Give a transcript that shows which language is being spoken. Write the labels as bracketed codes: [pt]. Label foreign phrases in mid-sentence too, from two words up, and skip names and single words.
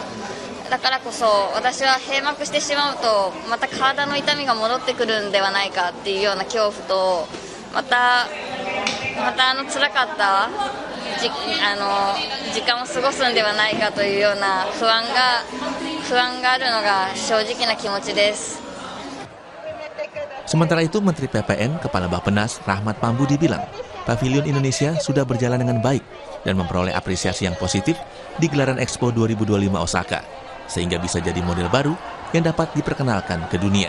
[ja] だからこそ私は閉幕してしまうとまた体の痛みが戻ってくるんではないかっていうような恐怖と、また辛かった時間を過ごすんではないかというような不安があるのが正直な気持ちです。 [id] Sementara itu, Menteri PPN Kepala Bappenas Rahmat Pambudi bilang, Pavilion Indonesia sudah berjalan dengan baik dan memperoleh apresiasi yang positif di gelaran Expo 2025 Osaka, sehingga bisa jadi model baru yang dapat diperkenalkan ke dunia.